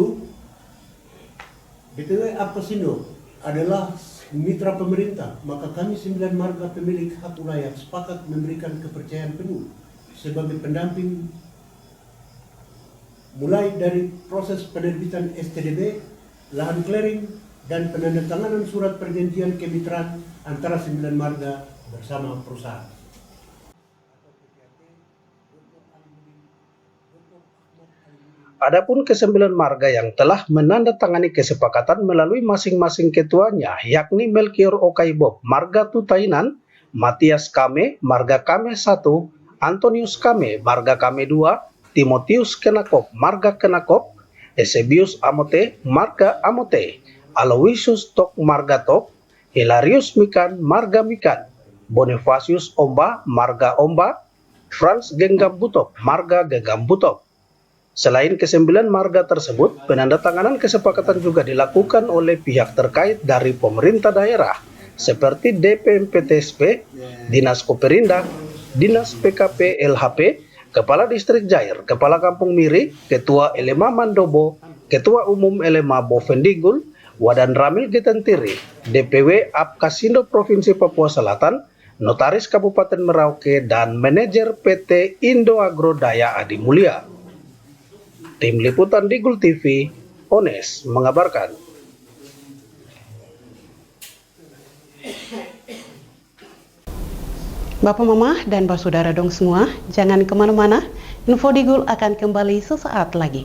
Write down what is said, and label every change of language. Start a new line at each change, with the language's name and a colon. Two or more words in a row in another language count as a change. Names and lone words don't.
Indonesian: BPW Apkasindo adalah mitra pemerintah, maka kami 9 marga pemilik hak wilayah sepakat memberikan kepercayaan penuh sebagai pendamping mulai dari proses penerbitan STDB, lahan clearing, dan penandatanganan surat perjanjian kemitraan antara 9 marga bersama perusahaan. Adapun ke-9 marga yang telah menandatangani kesepakatan melalui masing-masing ketuanya, yakni Melkior Okaibob, Marga Tutainan, Matias Kame, Marga Kame 1, Antonius Kame, Marga Kame 2, Timotius Kenakop, Marga Kenakop, Eusebius Amote, Marga Amote, Aloysius Tok, Marga Tok, Hilarius Mikan, Marga Mikan, Bonifacius Omba, Marga Omba, Franz Genggam Butok, Marga Genggam Butok. Selain ke-9 marga tersebut, penandatanganan kesepakatan juga dilakukan oleh pihak terkait dari pemerintah daerah, seperti DPMPTSP, Dinas Koperindak, Dinas PKP LHP, Kepala Distrik Jair, Kepala Kampung Miri, Ketua Elema Mandobo, Ketua Umum Elema Bovendigul, Wadan Ramil Getentiri, DPW Apkasindo Provinsi Papua Selatan, Notaris Kabupaten Merauke, dan Manajer PT Indo Agro Daya Adi Mulia. Tim Liputan Digul TV, Ones mengabarkan. Bapak Mama dan Saudara dong semua, jangan kemana-mana, Info Digul akan kembali sesaat lagi.